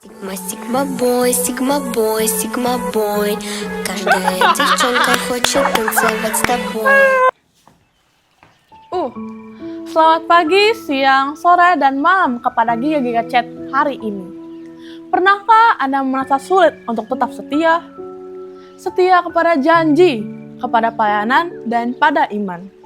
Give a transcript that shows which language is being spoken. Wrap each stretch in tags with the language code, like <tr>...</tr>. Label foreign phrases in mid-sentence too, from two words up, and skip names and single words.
<en>Sigma, Sigma boy, Sigma boy, Sigma boy.</en> <ru>Каждая девчонка хочет танцевать с тобой.</ru> <id>Selamat pagi, siang, sore, dan malam kepada Giga Chat hari ini. Pernahkah Anda merasa sulit untuk tetap setia? Setia kepada janji, kepada pelayanan, dan pada iman.</id>